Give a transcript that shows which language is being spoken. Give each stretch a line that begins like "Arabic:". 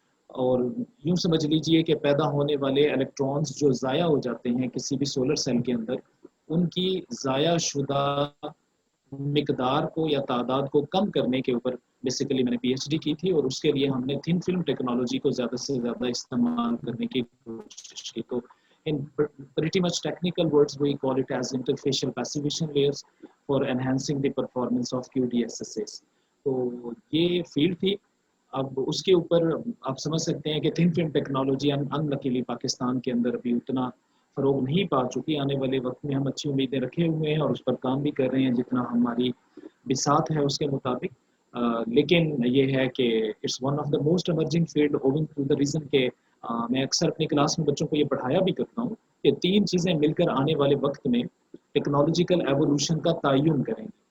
Urdu: اور یوں سمجھ لیجئے کہ پیدا ہونے والے الیکٹرانز جو ضائع ہو جاتے ہیں کسی بھی سولر سیل کے اندر، ان کی ضائع شدہ مقدار کو یا تعداد کو کم کرنے کے اوپر بیسیکلی میں نے پی ایچ ڈی کی تھی، اور اس کے لیے ہم نے تھن فلم ٹیکنالوجی کو زیادہ سے زیادہ استعمال کرنے کی کوشش کی.
English: تو in pretty much technical words we call it as interfacial passivation layers for enhancing the performance of QDSSAs.
Urdu: تو یہ فیلڈ تھی. اب اس کے اوپر آپ سمجھ سکتے ہیں کہ تھن فلم ٹیکنالوجی ان لکیلی پاکستان کے اندر ابھی اتنا فروغ نہیں پا چکی. آنے والے وقت میں ہم اچھی امیدیں رکھے ہوئے ہیں اور اس پر کام بھی کر رہے ہیں جتنا ہماری بساط ہے اس کے مطابق. لیکن یہ ہے کہ
English: it's one of the most emerging field owing to the reason
Urdu: کہ میں اکثر اپنی کلاس میں بچوں کو یہ پڑھایا بھی کرتا ہوں کہ 3 چیزیں مل کر آنے والے وقت میں ٹیکنالوجیکل ایوولوشن کا تعین کریں گے.